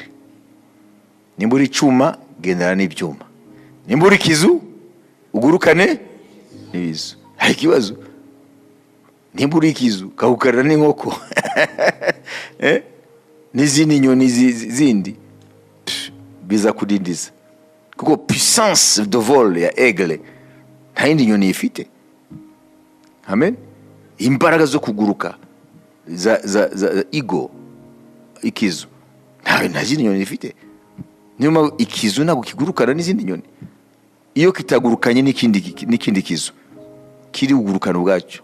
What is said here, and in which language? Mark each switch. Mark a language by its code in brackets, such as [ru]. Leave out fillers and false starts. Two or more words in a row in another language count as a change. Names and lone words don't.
[rw] Nimba uri icyuma gendana n'ibyuma, nimba uri ikizu ugurukane n'ibizu. Hari ikibazo? Nimba uri ikizu kahukarana n'inkoko n'izindi nyoni zindi, biza kudindiza. Kuko [fr] puissance de vol [rw] ya aigle nta yindi nyoni ifite. Amen. Imbaraga zo kuguruka za ego ikizu nta zindi nyoni ifite. Niyo ikizu ntabwo kigurukana n'izindi nyoni. Iyo kitagurukanye n'ikindi kizu kiri ugurukana ubwacyo.